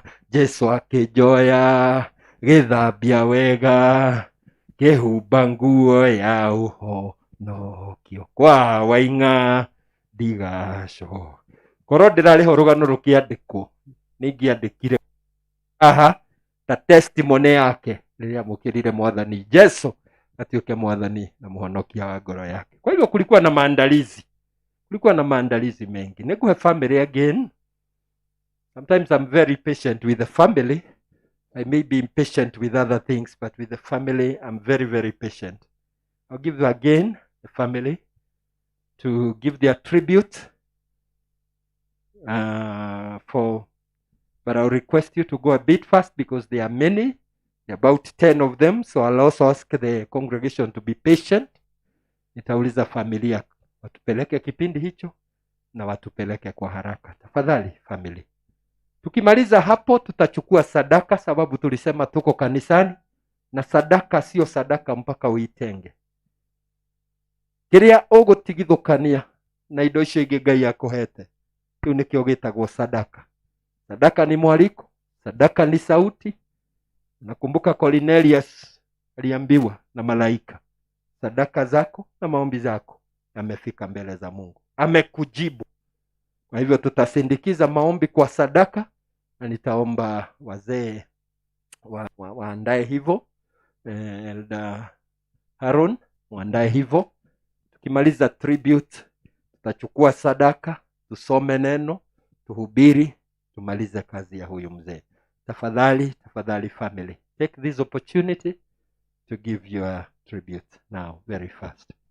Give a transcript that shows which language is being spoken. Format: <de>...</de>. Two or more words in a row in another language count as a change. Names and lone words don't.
<ki>Jesu akĩnjoya gĩthambia wega, kĩhumba nguo ya ũhonokio. Kwa waing'a ndigaco. Korwo ndĩrarĩho rũgano rũkĩandĩkwo, nĩingĩandĩkire aha ta testimony yake rĩrĩa amũkĩrire Mwathani Jesu atuĩke Mwathani na mũhonokia wa ngoro yake.</ki> <sw>Kwa hivyo kulikuwa na maandalizi mengi.</sw> <en>Nikuhe family again. Sometimes I'm very patient with the family I may be impatient with other things, but with the family, I'm very, very patient. I'll give again the family to give their tribute but I'll request you to go a bit fast because there are many, about 10 of them. So I'll also ask the congregation to be patient.</en> <sw>Nitauliza familia watupeleke kipindi hicho na watupeleke kwa haraka. Tafadhali family. Tukimaliza hapo tutachukua sadaka, sababu tulisema tuko kanisani na sadaka sio sadaka mpaka uitenge.</sw> <ki>Kiria ugutigithukania na indo icio ingi Ngai akuhete, kiu nikio gitagwo sadaka.</ki> <sw>Sadaka ni mwaliko, sadaka ni sauti. Nakumbuka Cornelius aliambiwa na malaika, sadaka zako na maombi zako yamefika mbele za Mungu, amekujibu. Kwa hivyo tutasindikiza maombi kwa sadaka, na nitaomba wazee waandae hivyo, Elder Haron waandae hivyo. Tukimaliza tribute tutachukua sadaka, tusome neno, tuhubiri, tumalize kazi ya huyu mzee.</sw> <en>Tafadhali family, take this opportunity to give your tribute now very fast.</en>